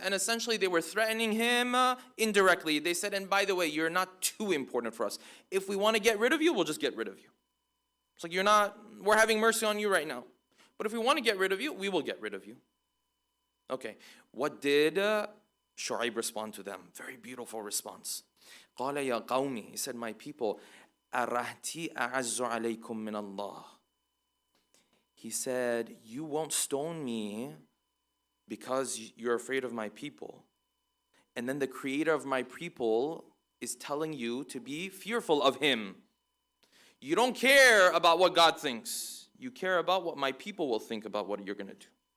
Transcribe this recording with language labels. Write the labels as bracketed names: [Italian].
[English] And essentially they were threatening him indirectly. They said, and by the way, you're not too important for us. If we want to get rid of you, we'll just get rid of you. It's like, we're having mercy on you right now. But if we want to get rid of you, we will get rid of you. Okay, what did Shu'ayb respond to them? Very beautiful response. [Arabic] قَالَ يَا قَوْمِ. [English] He said, my people, [Arabic] أَرَهْتِي أَعَزُّ عَلَيْكُم مِّنَ اللَّهِ. [English] He said, you won't stone me because you're afraid of my people. And then the creator of my people is telling you to be fearful of him. You don't care about what God thinks. You care about what my people will think about what you're going to do.